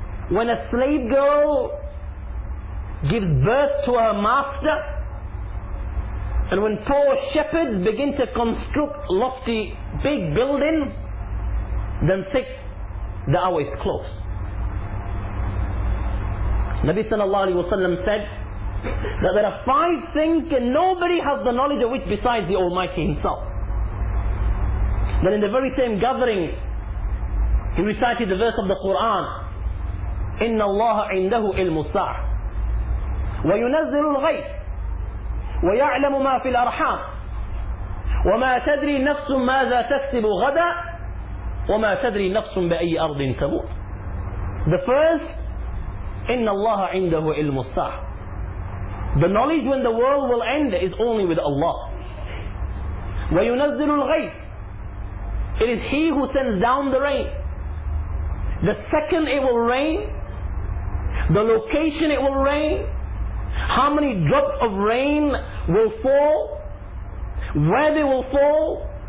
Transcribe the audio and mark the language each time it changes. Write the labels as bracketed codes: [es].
[en] When a slave girl gives birth to her master, and when poor shepherds begin to construct lofty big buildings, then say, the hour is close. Nabi sallallahu alayhi wa sallam said that there are five things and nobody has the knowledge of which besides the Almighty Himself. Then in the very same gathering, he recited the verse of the Quran, [ar] إِنَّ اللَّهَ عِنْدَهُ إِلْمُ السَّاعَةِ وَيُنَزِّلُ الْغَيْثِ وَيَعْلَمُ مَا فِي الْأَرْحَامِ وَمَا تَدْرِي نَفْسٌ مَاذَا تَكْسِبُ غَدَى وَمَا تَدْرِي نَفْسٌ بِأَيِّ أَرْضٍ تَمُوتُ. [en] The first, [ar] إن الله عنده علم الساعة. [en] The knowledge when the world will end is only with Allah. [ar] وينزل الغيث. [en] It is He who sends down the rain. the second it will rain, the location it will rain, how many drops of rain will fall, where they will fall.